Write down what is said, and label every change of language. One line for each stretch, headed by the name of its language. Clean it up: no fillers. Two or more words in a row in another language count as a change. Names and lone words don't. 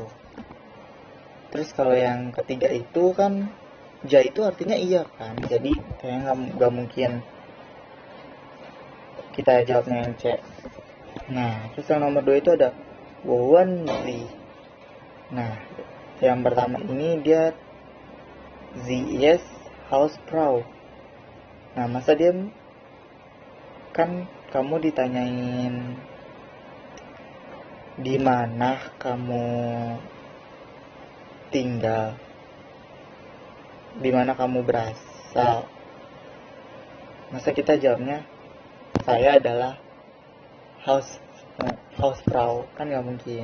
Indonesian: Terus kalau yang ketiga itu kan ja itu artinya iya kan, jadi kayaknya nggak mungkin kita jawabnya yang C. Nah, terus yang nomor 2 itu ada Wowenzi. Nah, yang pertama ini dia
German: sie ist Hausfrau.
Indonesian: Nah, masa dia kan kamu ditanyain di mana kamu tinggal, di mana kamu berasal, masa kita jawabnya saya adalah Hausfrau, kan nggak mungkin.